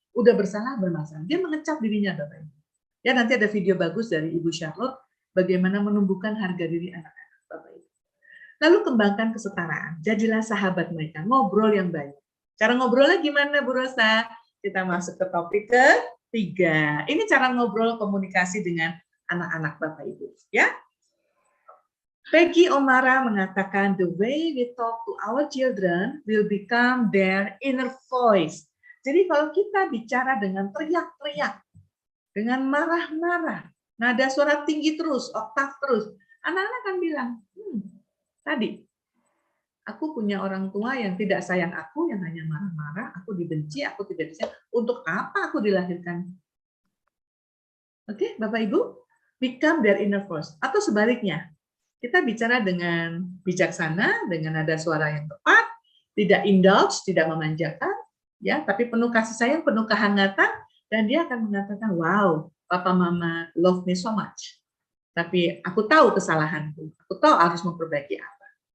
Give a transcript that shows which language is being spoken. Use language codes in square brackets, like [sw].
[id] Udah bersalah, bermasalah. Dia mengecap dirinya, Bapak Ibu. Ya, nanti ada video bagus dari Ibu Charlotte, bagaimana menumbuhkan harga diri anak-anak, Bapak Ibu. Lalu kembangkan kesetaraan. Jadilah sahabat mereka, ngobrol yang banyak. Cara ngobrolnya gimana, Bu Rosa? Kita masuk ke topik ketiga. Ini cara ngobrol komunikasi dengan anak-anak, Bapak Ibu. Ya. [en] Peggy Omara [id] mengatakan, [en] the way we talk to our children will become their inner voice. [id] Jadi kalau kita bicara dengan teriak-teriak, dengan marah-marah, nada suara tinggi terus, oktav terus, anak-anak akan bilang, tadi, aku punya orang tua yang tidak sayang aku, yang hanya marah-marah, aku dibenci, aku tidak disayang, untuk apa aku dilahirkan? Oke, Bapak Ibu, [en] become their inner voice. [id] Atau sebaliknya, kita bicara dengan bijaksana, dengan nada suara yang tepat, tidak indulge, tidak memanjakan, ya, tapi penuh kasih sayang, penuh kehangatan, dan dia akan mengatakan, [en] wow, papa mama love me so much. [id] Tapi aku tahu kesalahanku, aku tahu harus memperbaiki apa.